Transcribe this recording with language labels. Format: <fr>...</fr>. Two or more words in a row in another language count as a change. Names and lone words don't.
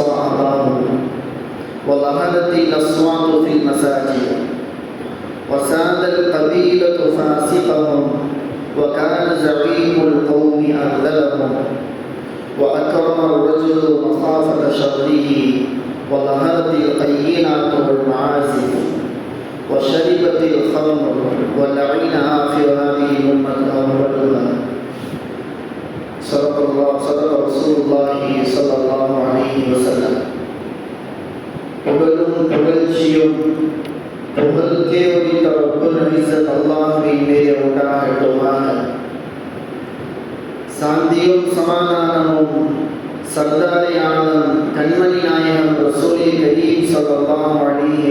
<ar>أباه وظهرت الأصوات في المساجد وساد القبيلة فاسقهم وكان زعيم القوم أذلهم وأكرم الرجل مخافة شره وظهرت القينات والمعازف وشربت الخمر ولعن آخر هذه الأمة أولها. صدق رسول الله صلى الله عليه وسلم.</ar> <ta>புகழும் புகழ்ச்சியும் புகழ்க்கே உரித்த</ta> <ar>رب العزة</ar> <ta>அல்லாஹ்வின் மீது உண்டாகட்டுமாக. சாந்தியும் சமாதானமும் சர்தாரியானதும் கண்மணி நாயகம்</ta> <ar>رسول كريم صلى الله عليه</ar>